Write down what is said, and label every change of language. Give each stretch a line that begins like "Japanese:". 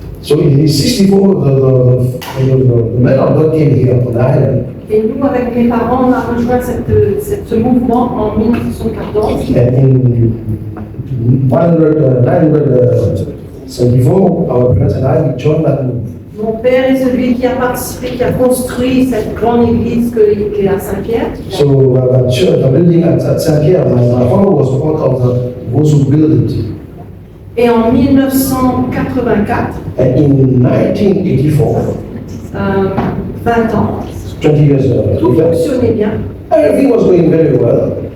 English: So, in 64, the man of God came here on the island.
French: Et nous, avec mes parents, on a rejoint ce mouvement en 1914.
English: And in 974, our parents and I, we joined that movement.
French: Mon père est celui qui a participé, qui a construit cette grande église qui est à Saint-Pierre.
English: So, church, the building at Saint-Pierre, my father was part of those who built it.
French: Et en 1984,
English: And in 1984,
French: 20 ans,
English: 20 years
French: tout
English: later,
French: fonctionnait bien.
English: everything was going very well.